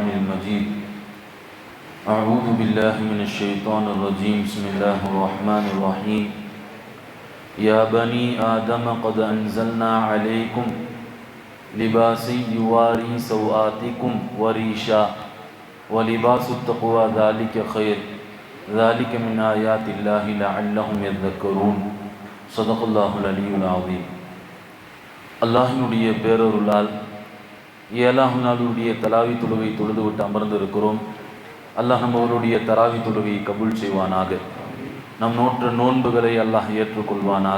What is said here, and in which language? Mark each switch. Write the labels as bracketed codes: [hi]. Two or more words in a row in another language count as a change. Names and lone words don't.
[ar] المجيد أعوذ بالله من الشيطان الرجيم بسم الله الرحمن الرحيم يا بني آدم قد أنزلنا عليكم لباسا يواري سوآتكم وريشا ولباس التقوى ذلك خير ذلك من آيات الله لعلهم يذكرون صدق الله العلي العظيم. [ta] அல்லாஹினுடைய பேரருளால் 7ஆம் நாளுடைய தராவி தொழுகை தொழுதுவிட்டு அமர்ந்திருக்கிறோம். அல்லாஹ் நம்மளுடைய தராவி தொழுகையை கபூல் செய்வானாக. நம் நோன்புகளை அல்லாஹ் ஏற்றுக்கொள்வானாக.